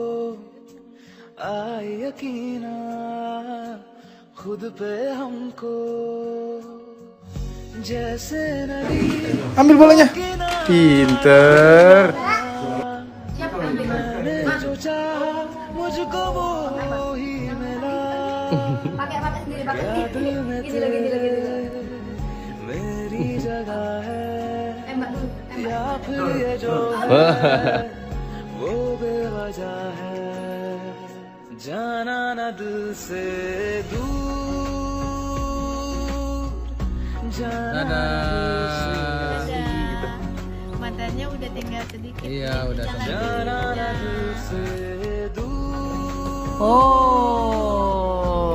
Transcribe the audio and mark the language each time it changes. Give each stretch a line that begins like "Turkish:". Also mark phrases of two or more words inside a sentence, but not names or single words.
Hindi: आए यकीना खुद पे हमको जैसे नदी
Indonesian: Ambil bolanya. Pinter.
Hindi: मैंने जो चाहा मुझको वो ही मिला क्या दिल में तेरे मेरी जगह है या फिर ये जो है वो बेवजह है जाना न दिल से दूर जाना न दिल से
Indonesian: Matanya udah tinggal sedikit. iya udah sampai.
Hindi: जाना न दिल से दूर Oh.